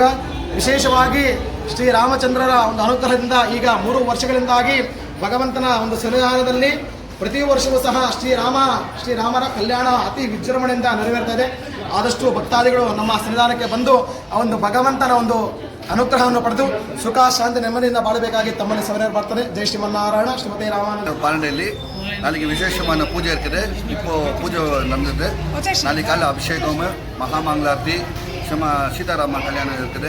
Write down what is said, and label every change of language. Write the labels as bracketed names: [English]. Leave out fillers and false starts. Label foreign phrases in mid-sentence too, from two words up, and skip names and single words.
[Kannada] ವಿಶೇಷವಾಗಿ ಶ್ರೀ ರಾಮಚಂದ್ರರ ಒಂದು ಅನುಗ್ರಹದಿಂದ ಈಗ 3 ವರ್ಷಗಳಿಂದಾಗಿ ಭಗವಂತನ ಒಂದು ಸನ್ನಿಧಾನದಲ್ಲಿ ಪ್ರತಿ ವರ್ಷವೂ ಸಹ ಶ್ರೀರಾಮರ ಕಲ್ಯಾಣ ಅತಿ ವಿಜೃಂಭಣೆಯಿಂದ ನೆರವೇರ್ತಾ ಇದೆ. ಆದಷ್ಟು ಭಕ್ತಾದಿಗಳು ನಮ್ಮ ಸನ್ನಿಧಾನಕ್ಕೆ ಬಂದು ಆ ಒಂದು ಭಗವಂತನ ಒಂದು ಅನುಗ್ರಹವನ್ನು ಪಡೆದು ಸುಖ ಶಾಂತಿ ನೆಮ್ಮದಿಯಿಂದ ಬಾಳಬೇಕಾಗಿ ತಮ್ಮಲ್ಲಿ ಸವರ ಬರ್ತಾರೆ. ಜೈ ಶ್ರೀಮನ್ನಾರಾಯಣ. ಶ್ರೀಮತಿ ರಾಮಾನಂದ. [Tamil] பாரண்டள்ளி நாளைக்கு விசேஷமான பூஜை இருக்குது. இப்போ பூஜை நடந்தது. நாளைக்கு காலை அபிஷேகம், மகாமங்களார்த்தி, சீதாராம கல்யாணம் இருக்குது.